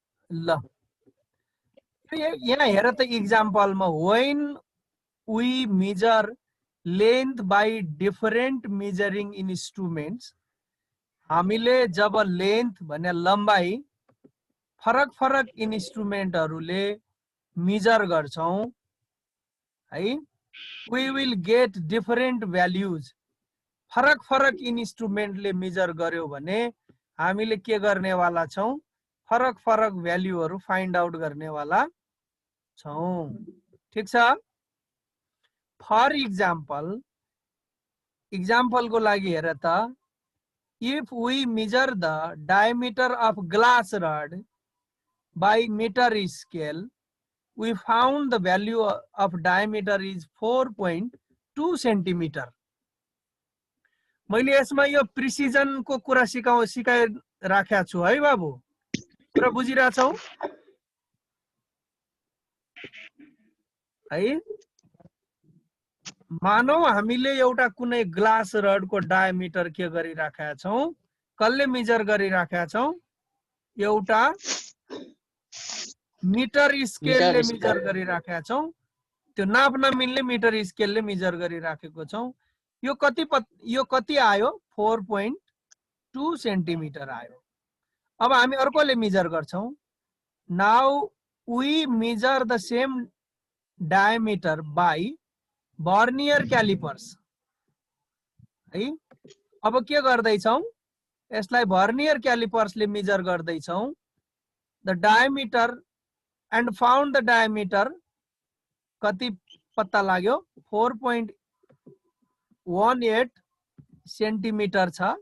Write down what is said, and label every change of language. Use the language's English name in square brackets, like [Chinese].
[Nepali] ल यहाँ हेर त इक्जाम्पलमा, [English] when we measure length by different measuring instruments, [Nepali] हामीले जब लेन्थ भने लम्बाई फरक फरक इन्स्ट्रुमेन्टहरूले मेजर गर्छौं है, [English] we will get different values। [Nepali] फरक फरक इन्स्ट्रुमेन्टले मेजर गर्यो भने हामीले के गर्नेवाला छौं? फरक फरक भ्यालुहरू फाइन्ड आउट गर्नेवाला छौं। ठीक छ? फर इक्जाम्पलको लागि हेर त, [English] if we measure the diameter of glass rod by meter scale, we found the value of diameter is 4.2 centimeter। [Nepali] मैले यसमा यो प्रिसिजन को कुरा सिकाइराखेको छु है बाबु। कुरा बुझिरहेछौ है? मानौ हामीले एउटा कुनै ग्लास रड को डायमिटर के गरिराखेका छौं? कसले मेजर गरिराखेका छौं? एउटा मिटर स्केलले मेजर गरिराखेका छौं। त्यो नाप्न मिल्ने मिटर स्केलले मेजर गरिराखेको छौं। यो कति आयो? 4.2 सेन्टिमिटर आयो। अब हामी अर्कोले मेजर गर्छौं। [English] Now we measure the same diameter by vernier callipers है। [Nepali] अब के गर्दैछौं? यसलाई वर्नियर क्यालिपर्सले मेजर गर्दैछौं। [English] the diameter and found the diameter [Nepali] कति पत्ता लाग्यो? 4.18 सेन्टिमिटर छ।